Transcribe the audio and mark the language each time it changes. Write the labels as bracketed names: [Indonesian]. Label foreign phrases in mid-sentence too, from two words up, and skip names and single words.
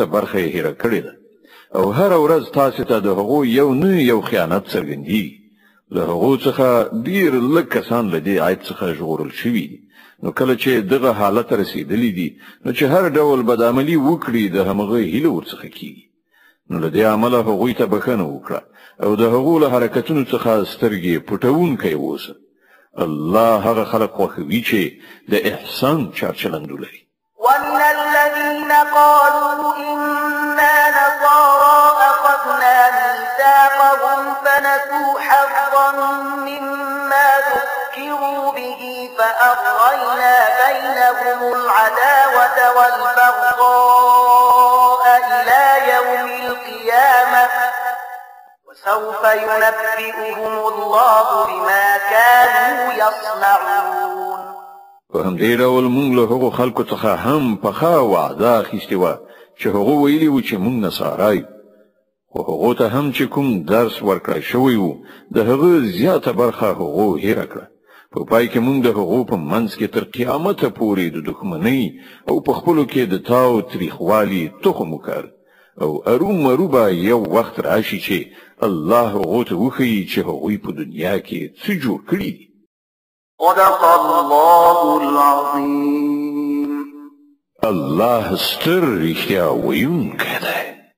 [Pashto] برخه یې هیره کړې ده او هره ورځ تاسو ته د هغو یو نه یو خیانت څرګندېږي له هغو څخه ډېر لږ کسان له دې عیب څخه ژغورل شوي دي نو کله چې دغه حالت رسیدلی دي نو چې هر ډول بدعملي وکړي د همغه هیله ورڅخه کیږي نو له دې عمله هغوی ته بخښنه وکړه او د هغو له حرکتونو څخه سترګې پټوونکی اوسه الله هغه خلق خوښوي چې د احسان چارچلند ولري [Arabic] ومن الذين قالوا إنا نصارى أخذنا ميثاقهم فنسوا حظا مما ذكروا به فأغرينا بينهم العداوة والبغضاء إلى يوم القيامة وسوف ينبئهم الله بما كانوا يصنعون [Pashto] په همدې ډول موږ له هغو خلکو څخه هم پخا وعده اخیستې وه چې هغو ویلي وو چې موږ نصارای خو هغو ته هم چې کوم درس ورکړی شوی وو د هغه زیاته برخه هغو هیره کړه په پای کې موږ د هغو په منځ کې تر قیامته پورې د دښمنۍ او په خپلو کې د تاو تریخوالي تخم وکړ او ارومرو به یو وخت راشي چې الله هغو ته وښیي چې هغوی په دنیا کې څه جوړ کړي دي [Arabic] صدق الله العظيم [Pashto] الله ستر رښتیا ویونکی دی